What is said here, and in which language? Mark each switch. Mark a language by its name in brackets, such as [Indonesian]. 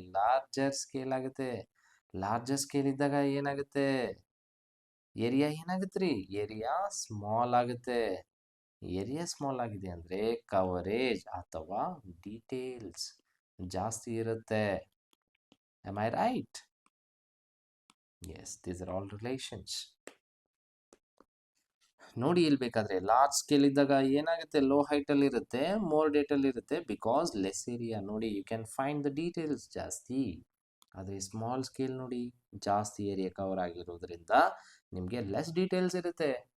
[Kannada] Larger scale ಆಗುತ್ತೆ. Larger scale ಇದ್ದಾಗ ಏನಾಗುತ್ತೆ? ಏರಿಯಾ ಏನಾಗುತ್ತೆ ರೀ? ಏರಿಯಾ ಸ್ಮಾಲ್ ಆಗುತ್ತೆ. ಏರಿಯಾ ಸ್ಮಾಲ್ ಆಗಿದೆ ಅಂದರೆ ಕವರೇಜ್ ಅಥವಾ ಡೀಟೇಲ್ಸ್ ಜಾಸ್ತಿ ಇರುತ್ತೆ. [English] Am I right? Yes, these are all relations. [Kannada] ನೋಡಿ, ಇಲ್ಲಿ ಬೇಕಾದ್ರೆ ಲಾರ್ಜ್ ಸ್ಕೇಲ್ ಇದ್ದಾಗ ಏನಾಗುತ್ತೆ? ಲೋ ಹೈಟಲ್ಲಿ ಇರುತ್ತೆ, ಮೋರ್ ಡೇಟಲ್ಲಿ ಇರುತ್ತೆ, ಬಿಕಾಸ್ ಲೆಸ್ ಏರಿಯಾ. ನೋಡಿ, [English] you can find the details [Kannada] ಜಾಸ್ತಿ. ಆದರೆ ಸ್ಮಾಲ್ ಸ್ಕೇಲ್ ನೋಡಿ, ಜಾಸ್ತಿ ಏರಿಯಾ ಕವರ್ ಆಗಿರೋದ್ರಿಂದ ನಿಮಗೆ ಲೆಸ್ ಡೀಟೇಲ್ಸ್ ಇರುತ್ತೆ.